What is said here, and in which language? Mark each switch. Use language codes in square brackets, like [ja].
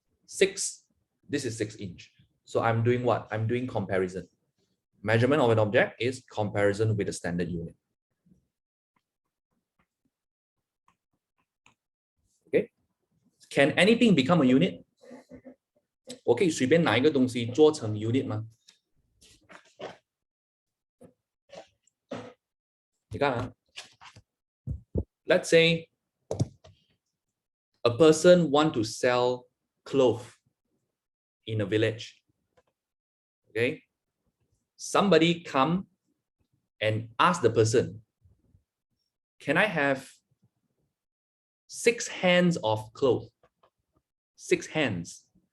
[en] 6. This is 6 inch. So I'm doing what? I'm doing comparison. Measurement of an object is comparison with the standard unit. Okay. Can anything become a unit? [zh] 我可以随便拿一个东西做成 unit 吗？你看啊 [en] ，let's say a person want to sell clothes in a village. Okay, somebody come and ask the person, can I have 6 hands of clothes? 6 hands.